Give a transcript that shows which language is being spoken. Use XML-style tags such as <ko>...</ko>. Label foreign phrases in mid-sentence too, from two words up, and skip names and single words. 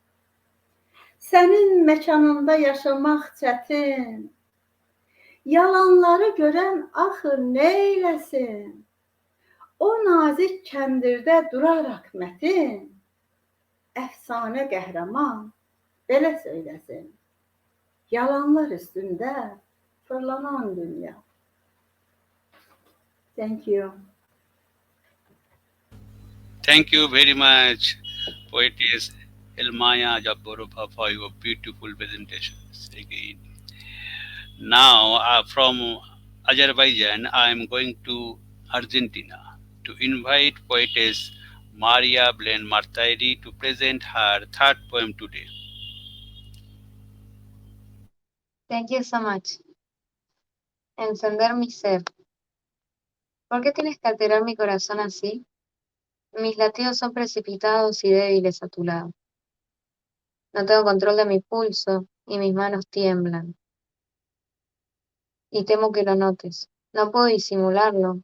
<az>Sənin məkanında yaşamaq çətin, yalanları görən axır neyləsin? O nazik kəndirdə duraraq mətin, əfsanə qəhrəman belə söyləsin. Yalanlar üstündə fırlanan dünya.</az> <en>Thank you. Thank you very much, poetess Elmaya Jabbarova, for your beautiful presentations again. Now, from Azerbaijan, I am going to Argentina to invite poetess Maria Belen Martire to present her third poem today. Thank you so much.</en> <es>Encender mi ser. ¿Por qué tienes que alterar mi corazón así? Mis latidos son precipitados y débiles a tu lado. No tengo control de mi pulso y mis manos tiemblan. Y temo que lo notes. No puedo disimularlo.</es>